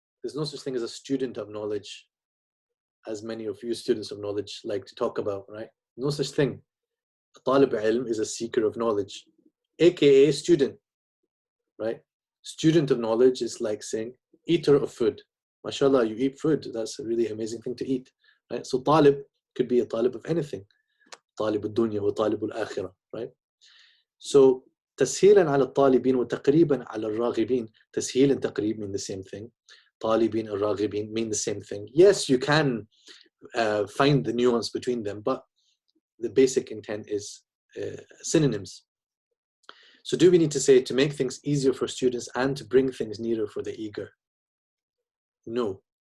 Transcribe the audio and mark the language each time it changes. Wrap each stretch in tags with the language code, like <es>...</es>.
<en>There's no such thing as a student of knowledge, as many of you students of knowledge like to talk about, right? No such thing. A talib ilm is a seeker of knowledge, aka student, right? Student of knowledge is like saying eater of food. MashaAllah, you eat food. That's a really amazing thing to eat, right? So talib could be a talib of anything.</en> <ar>طالب الدنيا وطالب الآخرة,</ar> <en>right? So</en> <ar>تسهيلا على الطالبين وتقريبا على الراغبين.</ar> <en>تسهيل and تقريب mean the same thing. طالبين and راغبين mean the same thing. Yes, you can find the nuance between them, but the basic intent is synonyms. So do we need to say to make things easier for students and to bring things nearer for the eager? No.</en>